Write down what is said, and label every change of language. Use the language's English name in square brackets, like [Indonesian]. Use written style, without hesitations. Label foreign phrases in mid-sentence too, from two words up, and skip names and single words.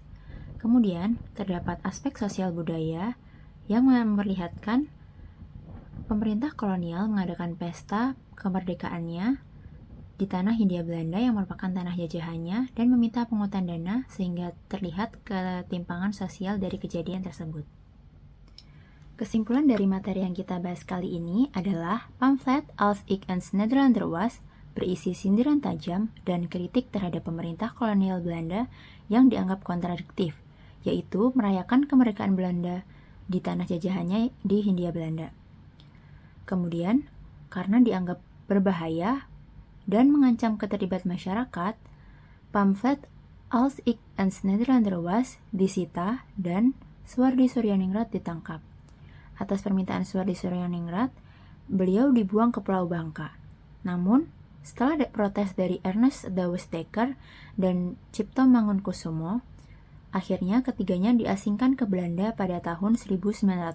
[Indonesian] Kemudian terdapat aspek sosial budaya yang memperlihatkan pemerintah kolonial mengadakan pesta kemerdekaannya di tanah Hindia Belanda yang merupakan tanah jajahannya dan meminta pungutan dana sehingga terlihat ketimpangan sosial dari kejadian tersebut. Kesimpulan dari materi yang kita bahas kali ini adalah pamflet Als ik eens Nederlander was berisi sindiran tajam dan kritik terhadap pemerintah kolonial Belanda yang dianggap kontradiktif, yaitu merayakan kemerdekaan Belanda di tanah jajahannya di Hindia Belanda. Kemudian, karena dianggap berbahaya dan mengancam keterlibatan masyarakat, pamflet Als ik eens Nederlander was disita dan Suwardi Suryaningrat ditangkap. Atas permintaan Suwardi Suryaningrat, beliau dibuang ke Pulau Bangka. Namun, setelah ada protes dari Ernest Douwes Dekker dan Cipto Mangunkusumo, akhirnya ketiganya diasingkan ke Belanda pada tahun 1913.